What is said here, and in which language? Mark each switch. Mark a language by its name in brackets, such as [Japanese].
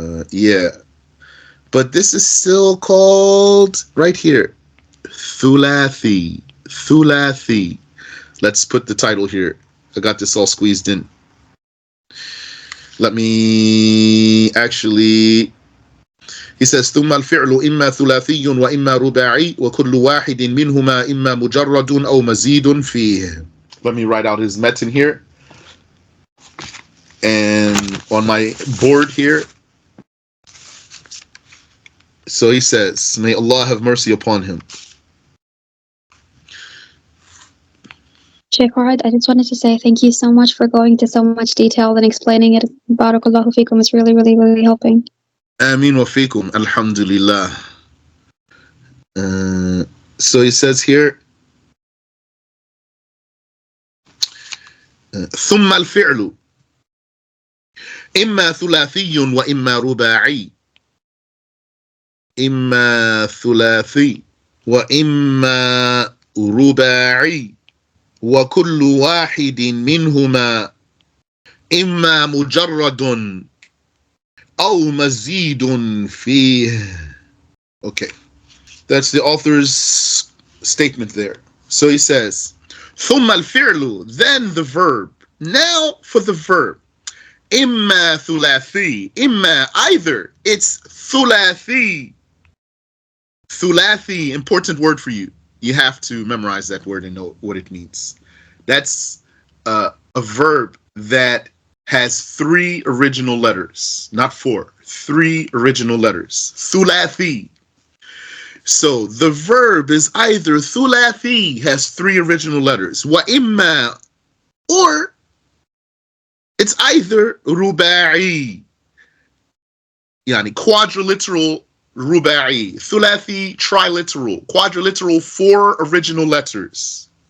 [English] Yeah. But this is still called, right here, Thulathi. Thulathi. Let's put the title here. I got this all squeezed in. Let me actually. He says [Arabic] ثم الفعل إما ثلاثي وإما رباعي وكل واحد منهما إما مجرد أو مزيد فيه. [English] Let me write out his metin here. And on my board here. So he says, may Allah have mercy upon him. Sheikh Wahid, I just wanted to say thank you so much for going into so much detail and explaining it. [Arabic] Barakallahu feekum. [English] It's really, really, really helping. [Arabic] Ameen wa fikum. Alhamdulillah. [English] So he says here, [Arabic] ثم الفعل إما ثلاثي وإما رباعي إما ثلاثي وإما رباعي وكل واحد منهما إما مجرد أو مزيد فيه. [English] Okay, that's the author's statement there. So he says, [Arabic] ثم الفعل, [English] then the verb. Now for the verb. [Arabic] إما ثلاثي, إما, [English] either it's [Arabic] ثلاثي. [English] Thulathi, important word for you. You have to memorize that word and know what it means. That's a verb that has 3 original letters, not 4. 3 original letters. Thulathi. So the verb is either thulathi, has 3 original letters, [Arabic] wa imma, [English] or it's either ruba'i, yani quadriliteral ruba'i, thulathi, triliteral, quadriliteral, 4 original letters.